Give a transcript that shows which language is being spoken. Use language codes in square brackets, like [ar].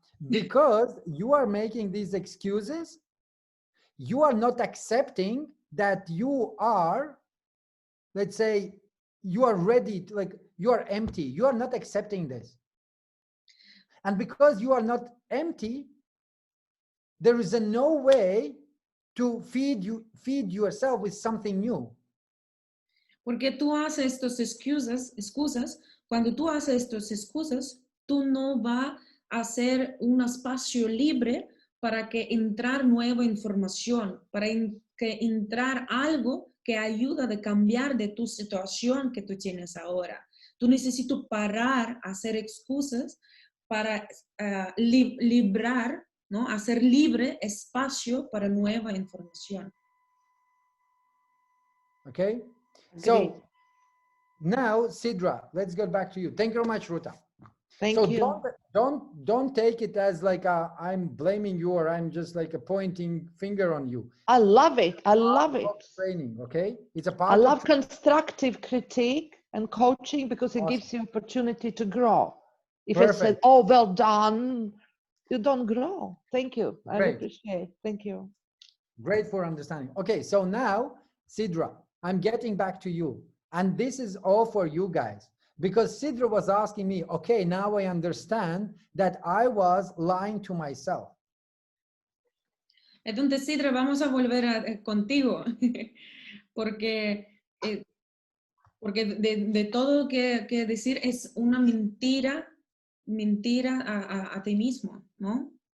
[en] Because you are making these excuses, you are not accepting that you are, let's say, you are ready to, like, you are empty. You are not accepting this. And because you are not empty, there is no way to feed yourself with something new. [es] Porque tú haces estos excusas, cuando tú haces estos excusas, tú no vas a hacer un espacio libre para que entrar nueva información, para que entrar algo que ayuda a cambiar de tu situación que tú tienes ahora. Tú necesitas parar, hacer excusas para librar, ¿no? Hacer libre espacio para nueva información. [en] Okay? So now, Sidra, let's get back to you. Thank you very much, Ruta. Thank you. Don't take it as like I'm blaming you or I'm just like a pointing finger on you. I love it. I love it. Training, okay? It's a part I of love constructive critique and coaching because it Awesome. gives you opportunity to grow. If I said, Perfect. oh, well done, you don't grow. Thank you. I Great. appreciate. Thank you. Great for understanding. Okay, so now, Sidra, I'm getting back to you. And this is all for you guys. Because Sidra was asking me, okay, now I understand that I was lying to myself. [es] Entonces, Sidra, vamos a volver contigo, porque de todo que decir es una mentira a ti mismo, ¿no?